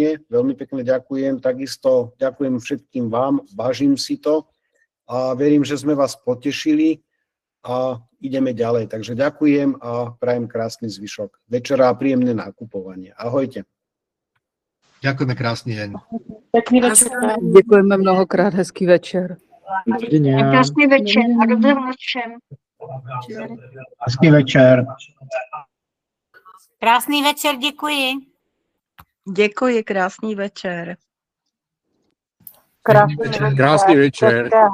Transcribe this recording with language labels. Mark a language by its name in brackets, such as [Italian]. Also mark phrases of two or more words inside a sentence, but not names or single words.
[Slovak] Veľmi pekne ďakujem. Takisto ďakujem všetkým vám, vážim si to. a verím, že sme vás potešili a ideme ďalej. Takže ďakujem a prajem krásny zvyšok večera a príjemné nakupovanie. Ahojte. Ďakujeme, krásny deň. Pekný večer. [Czech] Děkujeme mnohokrát, hezký večer. Krásný večer a dobrou noc všem. Hezký večer. Krásný večer, děkuji. Děkuji, krásný večer. Krásný večer.